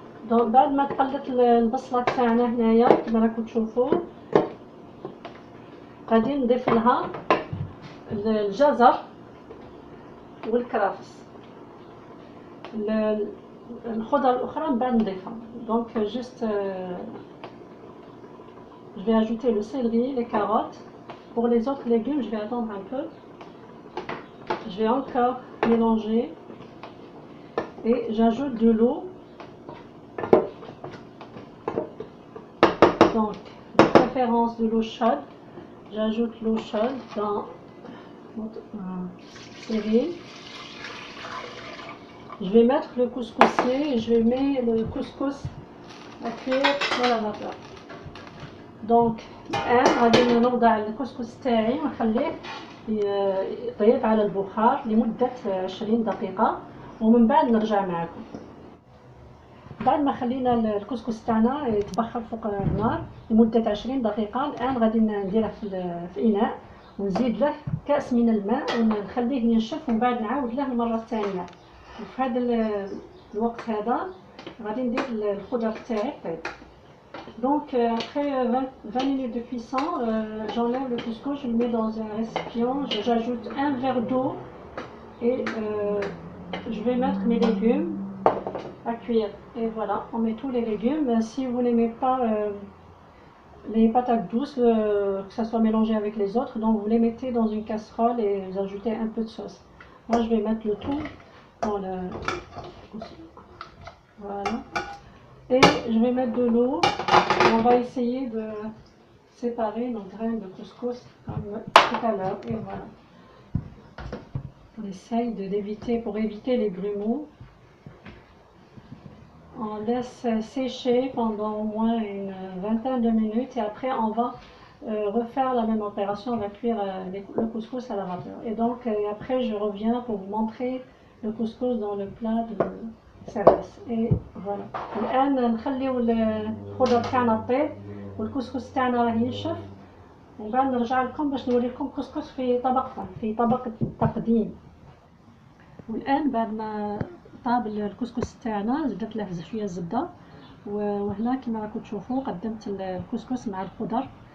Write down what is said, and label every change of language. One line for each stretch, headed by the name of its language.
Arabic: Donc بعد ما تقلت البصله تاعنا هنايا كما راكم تشوفوا، غادي نضيف لها الجزر والكرافس. الخضر الاخرى من بعد نضيفها.
French: Donc juste je vais ajouter le céleri, les carottes. Pour les autres légumes, je vais attendre un peu. Je vais encore mélanger et j'ajoute de l'eau. Donc de préférence de l'eau chaude. J'ajoute l'eau chaude dans notre céleri. Je vais mettre le couscoussier et je vais mettre le couscous à cuire sur la vapeur.
Arabic: Donc الآن غادي نوضع الكسكس تاعي ونخليه يطيب على البخار لمدة 20 دقيقة ومن بعد نرجع معكم. بعد ما خلينا الكسكس تاعنا يتبخر فوق النار لمدة 20 دقيقة. الآن غادي نديره في إناء ونزيد له كأس من الماء ونخليه ينشف ومن بعد نعاود له المرة الثانية. وفي هذا الوقت هذا غادي ندير الخضر تاعي طيب.
French: Donc après 20 minutes de cuisson, j'enlève le couscous, je le mets dans un récipient, j'ajoute un verre d'eau et je vais mettre mes légumes à cuire. Et voilà, on met tous les légumes. Si vous n'aimez pas les patates douces, que ça soit mélangé avec les autres, donc vous les mettez dans une casserole et vous ajoutez un peu de sauce. Moi je vais mettre le tout dans le... Voilà. Et je vais mettre de l'eau. On va essayer de séparer nos graines de couscous comme tout à l'heure. Et voilà. On essaye d'éviter, pour éviter les grumeaux. On laisse sécher pendant au moins une vingtaine de minutes et après on va refaire la même opération, on va cuire le couscous à la vapeur. Et donc après je reviens pour vous montrer le couscous dans le plat de service. Et voilà.
Arabic: الآن نخليو الخضر تاعنا طيب والكسكس تاعنا راه ينشف ومن بعد نرجع لكم باش نوري لكم كسكس في طبق التقديم. والآن بعد ما طاب الكسكس تاعنا زدت له شويه الزبده وهنا كما راكم تشوفوا قدمت الكسكس مع الخضر.